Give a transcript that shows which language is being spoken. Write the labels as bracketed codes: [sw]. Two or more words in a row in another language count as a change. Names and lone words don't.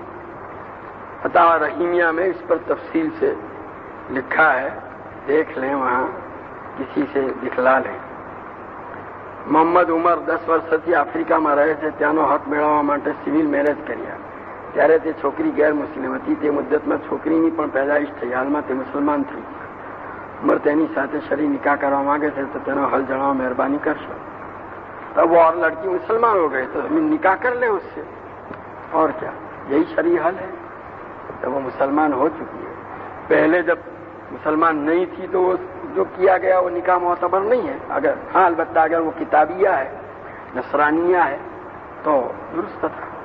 [ur] فتاوی رحیمیہ میں اس پر تفصیل سے لکھا ہے، دیکھ لیں، وہاں کسی سے دکھلا لیں۔ [gu] محمد عمر 10 વર્ષથી આફ્રિકામાં રહે છે, ત્યાંનો હક મેળવવા માટે [en] civil marriage [gu] કર્યા। ત્યારે તે છોકરી ગેર મુસ્લિમ હતી। તે મુદ્દતમાં છોકરીની પણ પેદાઈશ થઈ। હાલમાં તે મુસલમાન થઈ। ઉમર તેની સાથે શરઈ નિકાહ કરવા માંગે છે તો તેનો હલ જણાવવા મહેરબાની કરશો। [ur] تب وہ اور لڑکی مسلمان ہو گئے تو نکاح کر لے اس سے، اور کیا، یہی شرعی حل ہے. تب وہ مسلمان ہو چکی ہے. پہلے جب مسلمان نہیں تھی تو وہ جو کیا گیا وہ نکاح معتبر نہیں ہے. اگر ہاں البتہ اگر وہ کتابیہ ہے، نصرانیہ ہے تو درست تھا.